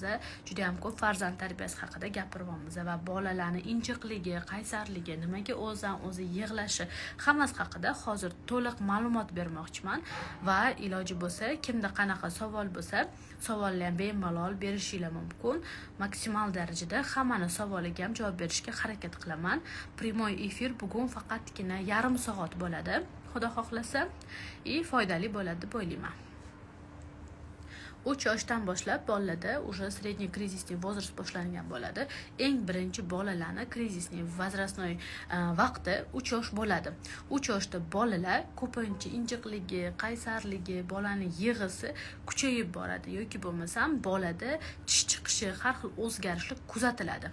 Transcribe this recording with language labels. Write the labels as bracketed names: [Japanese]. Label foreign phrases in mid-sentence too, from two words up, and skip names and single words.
[Uzbek] Juda ham ko'p farzand tarbiyasi haqida gapiryapmiz va bolalarning injiqligi, qaysarligi, nimaga o'zi yig'lashi, hammasi haqida hozir to'liq ma'lumot bermoqchiman va iloji bo'lsa, kimda qanaqa savol bo'lsa, savollarni ham bemalol berishinglar mumkin. Maksimal darajada hammani savoliga ham javob berishga harakat qilaman. [Russian] прямой эфир [Uzbek] bugun faqatgina yarim soat bo'ladi. Xudo xohlasa, foydali bo'ladi deb o'ylayman. 3 yoshdan boshlab bolalarda [Russian] уже средний кризисный возраст [Uzbek] boshlangan bo'ladi. Eng birinchi bolalarning [Russian] кризисный возрастной [Uzbek] vaqti 3 yosh bo'ladi. 3 yoshda bolalar ko'pincha injiqligi, qaysarligi, bolaning yig'isi kuchayib boradi yoki bo'lmasam bolada tish chiqishi, har xil o'zgarishlar kuzatiladi.